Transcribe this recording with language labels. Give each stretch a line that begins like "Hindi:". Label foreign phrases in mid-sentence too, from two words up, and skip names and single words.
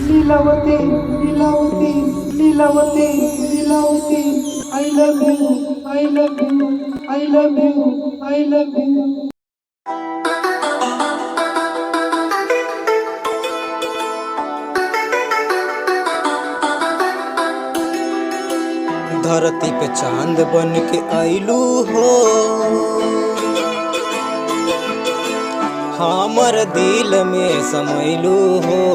English: लीलावती लीलावती लीलावती लीलावती I love you I love you I love you I love you।
Bhojpuri: धरती पे चांद बन के आइलू हो, हमर दिल में समैलू हो।